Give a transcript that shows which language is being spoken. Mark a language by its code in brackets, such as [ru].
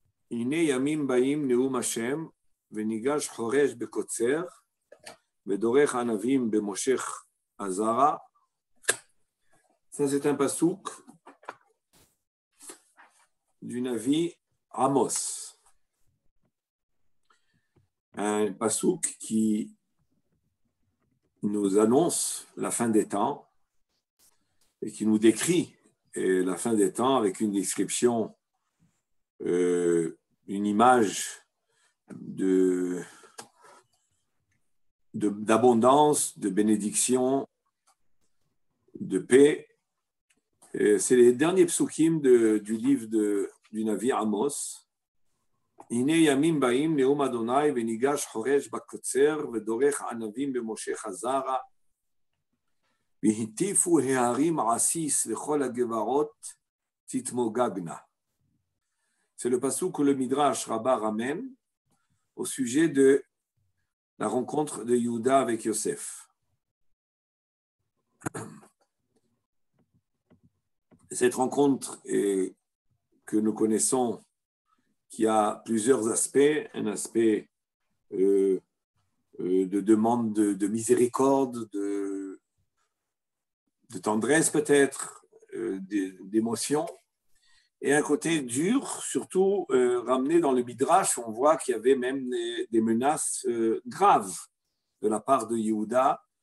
[he] הנה ימים באים נאום השם, וניגש חורש בקוצר, ודורך ענבים במושך הזרע. [fr] Ça, c'est un pasouk du Navi Amos. Un pasouk qui nous annonce la fin des temps et qui nous décrit la fin des temps avec une description, une image d'abondance, de bénédiction, de paix. C'est les derniers psukim du livre du Navi Amos. [he] הנה ימים באים נאום אדוני וניגש חורש בקוצר ודורך ענבים במושך הזרע והטיפו ההרים עסיס וכל הגבעות תתמוגגנה. [fr] C'est le passouk que le Midrash Rabbah ramène au sujet de la rencontre de Yehuda avec Yosef. Cette rencontre que nous connaissons, qui a plusieurs aspects, un aspect de demande de miséricorde, de tendresse peut-être, d'émotion, et un côté dur, surtout ramené dans le Midrash, on voit qu'il y avait même des menaces graves de la part de Yehuda.